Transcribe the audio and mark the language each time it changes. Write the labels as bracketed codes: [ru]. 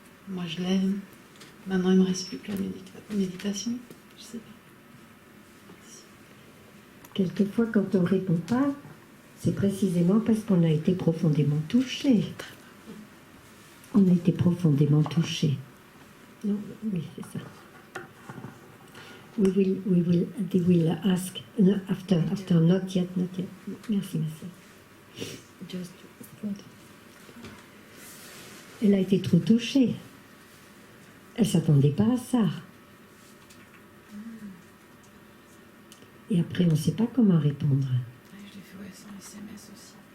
[fr] Moi, je l'aime. Maintenant, il me reste plus que la méditation. Je sais pas. Quelquefois, quand on ne répond pas, c'est précisément parce qu'on a été profondément touché. On a été profondément touché. Non, oui, c'est ça. [en] They will ask, no, after, not yet. [fr] Merci, merci. Just, elle a été trop touchée. Elle ne s'attendait pas à ça. Et après, on ne sait pas comment répondre. Je l'ai fait sans SMS aussi.